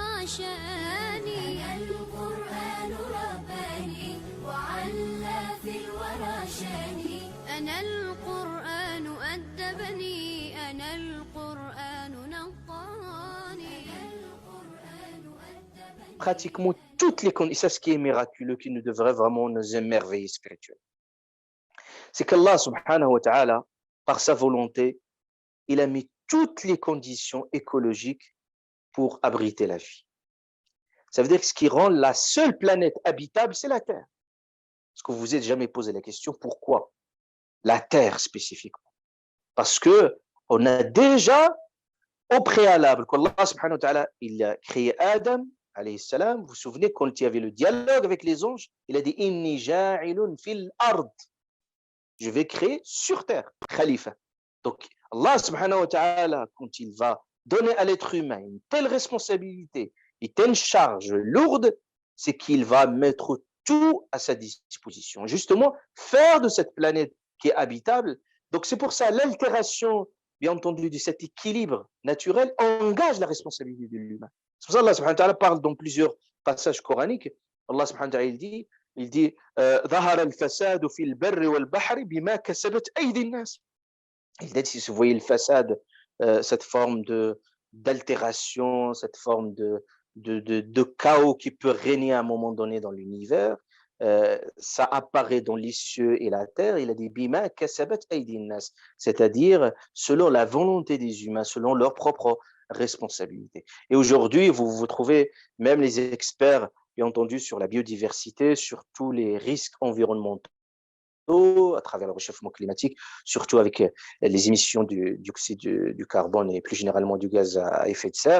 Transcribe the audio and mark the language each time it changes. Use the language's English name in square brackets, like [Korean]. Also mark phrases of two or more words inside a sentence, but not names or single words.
[Arabic] شاني. أنا القرآن رباني وعلى في الورى شاني. أنا القرآن أدبني. أنا القرآن نقاني. [French] Pratiquement toutes les conditions, c'est ça ce qui est miraculeux, qui nous devrait vraiment nous émerveiller spirituellement. C'est qu'Allah [Arabic] سبحانه وتعالى, [French] par sa volonté, il a mis toutes les conditions écologiques pour abriter la vie. Ça veut dire que ce qui rend la seule planète habitable, c'est la Terre. Est-ce que vous vous êtes jamais posé la question, pourquoi la Terre spécifiquement? Parce que on a déjà, au préalable, qu'Allah [Arabic] سبحانه وتعالى, [French] il a créé Adam, [Arabic] عليه السلام. [French] Vous vous souvenez, quand il y avait le dialogue avec les anges, il a dit « [Arabic] إني جاعل في الأرض [French] » je vais créer sur terre, khalifa. Donc, Allah [Arabic] سبحانه وتعالى, [French] quand il va donner à l'être humain une telle responsabilité, une telle charge lourde, c'est qu'il va mettre tout à sa disposition. Justement, faire de cette planète qui est habitable. Donc, c'est pour ça, l'altération, bien entendu, de cet équilibre naturel engage la responsabilité de l'humain. C'est pour ça qu'Allah [Arabic] سبحانه وتعالى [French] parle dans plusieurs passages coraniques. Allah [Arabic] سبحانه وتعالى, [French] il dit [Arabic] ظهر الفساد في البر والبحر بما كسبت أيدي الناس. [French] Il dit, si vous voyez le façade, cette forme d'altération, cette forme de chaos qui peut régner à un moment donné dans l'univers, ça apparaît dans les cieux et la terre. Il a dit [Arabic] بما كسبت أيدي الناس, [French] c'est-à-dire selon la volonté des humains, selon leur propre responsabilité. Et aujourd'hui, vous trouvez même les experts, bien entendu, sur la biodiversité, sur tous les risques environnementaux à travers le réchauffement climatique, surtout avec les émissions du dioxyde du carbone et plus généralement du gaz à effet de serre.